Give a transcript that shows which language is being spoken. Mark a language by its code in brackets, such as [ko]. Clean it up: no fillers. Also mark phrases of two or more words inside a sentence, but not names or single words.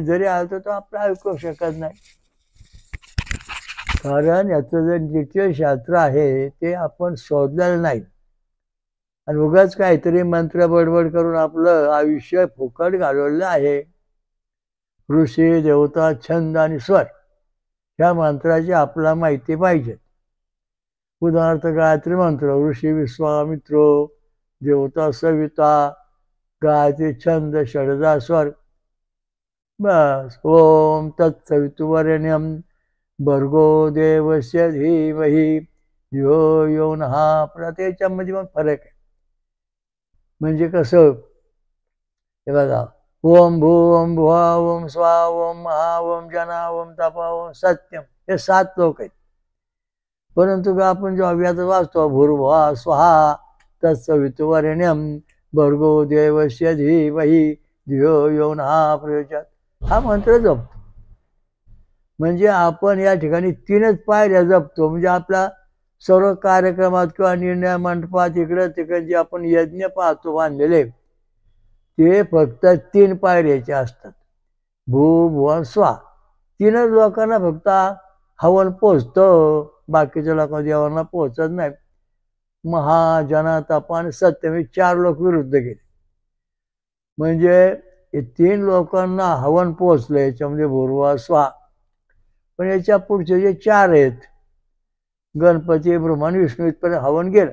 [mr] जरी आला तो आपला ऐकू शकत नाही. कारण याचं जे द्वितीय शास्त्र आहे ते आपण शोधलेलं नाही. आणि उगाच काहीतरी मंत्र बडबड करून आपलं आयुष्य फुकट घालवलेलं आहे. ऋषी, देवता, छंद आणि स्वर ह्या मंत्राची आपल्याला माहिती पाहिजे. उदाहरणार्थ गायत्री मंत्र, ऋषी विश्वामित्र, देवता सविता, गायत्री छंद, षडजा स्वर. बस. [sa] ओम तत्सवितुर्वरेण्यं भर्गो देवस्य धीमहि धियो यो नः प्रचोदयात्. [mr] त्याच्यामध्ये मग फरक आहे. म्हणजे कसं, हे बघा, [sa] ओम भूम भुवा ओम स्वा ओम महा ओम जना ओम तपा ओम सत्यम, [mr] हे 7 लोक आहेत. परंतु का आपण जेव्हा व्याज वाचतो [sa] भूर्भुवा स्वहा तत्सवितुर्वरेण्यं भर्गो देवस्य धीमहि धियो यो नः प्रचोदयात्, [mr] हा मंत्र जपतो. म्हणजे आपण या ठिकाणी 3च पायऱ्या जपतो. म्हणजे आपला सर्व कार्यक्रमात किंवा निर्णय मंडपात इकडं तिकडे जे आपण यज्ञ पाहतो बांधलेले, ते फक्त 3 पायऱ्याचे असतात. [sa] भू भुवन स्वा. [mr] 3च लोकांना फक्त हवन पोचतं, बाकीच्या लोकांना देवांना पोचत नाही. महा, जना, तपा आणि सत्य, म्हणजे 4 लोक विरुद्ध गेले. म्हणजे हे 3 लोकांना हवन पोचलं याच्यामध्ये [sa] भूर्भुवा स्वा. [mr] पण याच्या पुढचे जे 4 आहेत, गणपती, ब्रह्मा आणि विष्णू, इथपर्यंत हवन गेलं.